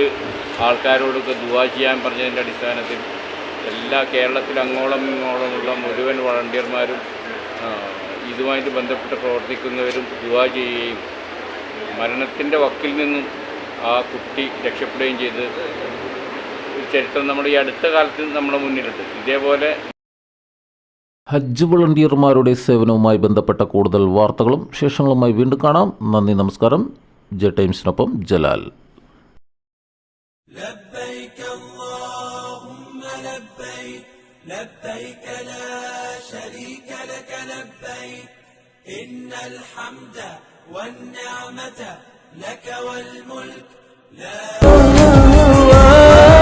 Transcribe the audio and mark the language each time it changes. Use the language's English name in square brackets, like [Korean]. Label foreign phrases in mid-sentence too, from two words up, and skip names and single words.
[Malayalam] ആൾക്കാരോടൊക്കെ ദുആ ചെയ്യാൻ പറഞ്ഞതിൻ്റെ അടിസ്ഥാനത്തിൽ എല്ലാ കേരളത്തിൽ അങ്ങോളം ഇങ്ങോളമുള്ള മുഴുവൻ വോളണ്ടിയർമാരും ഇതുമായിട്ട് ബന്ധപ്പെട്ട് പ്രവർത്തിക്കുന്നവരും ദുആ ചെയ്യുകയും മരണത്തിൻ്റെ വക്കിൽ നിന്നും ആ കുട്ടി രക്ഷപ്പെടുകയും ചെയ്ത് ചരിത്രം നമ്മുടെ ഈ അടുത്ത കാലത്ത് നമ്മുടെ മുന്നിലുണ്ട്. ഇതേപോലെ ഹജ്ജ് വളണ്ടിയർമാരുടെ സേവനവുമായി ബന്ധപ്പെട്ട കൂടുതൽ വാർത്തകളും വിശേഷങ്ങളുമായി വീണ്ടും കാണാം. നന്ദി, നമസ്കാരം. ജെ ടൈംസിനൊപ്പം ജലാൽ. [Arabic] لبيك اللهم لبيك لبيك لا شريك لك لبيك إن الحمد والنعمة لك والملك لا